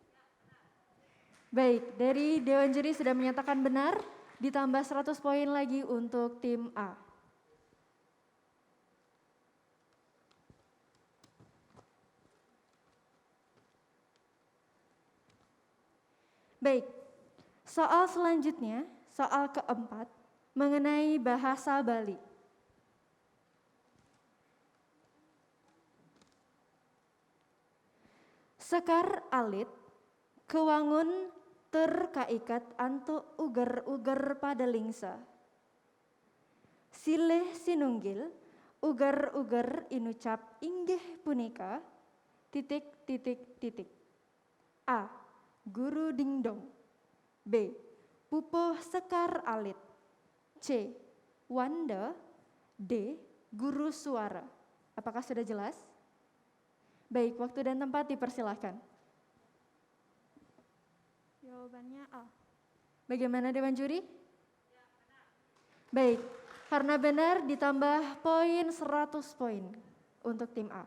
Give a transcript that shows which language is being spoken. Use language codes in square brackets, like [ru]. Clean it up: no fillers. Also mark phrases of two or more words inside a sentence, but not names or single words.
[id] Baik, dari Dewan Juri sudah menyatakan benar, ditambah 100 poin lagi untuk tim A. Baik, soal selanjutnya, soal keempat, mengenai bahasa Bali. [ban] Sekar alit, kewangun terkaikat antuk uger-uger pada lingsa. Silih sinunggil, uger-uger inucap inggih punika, ... A. Guru Dingdong. B. Pupuh Sekar Alit. C. Wanda. D. Guru Suara. [id] Apakah sudah jelas? Baik, waktu dan tempat dipersilahkan. Jawabannya A. Bagaimana Dewan Juri? Baik, karena benar ditambah poin 100 poin untuk tim A.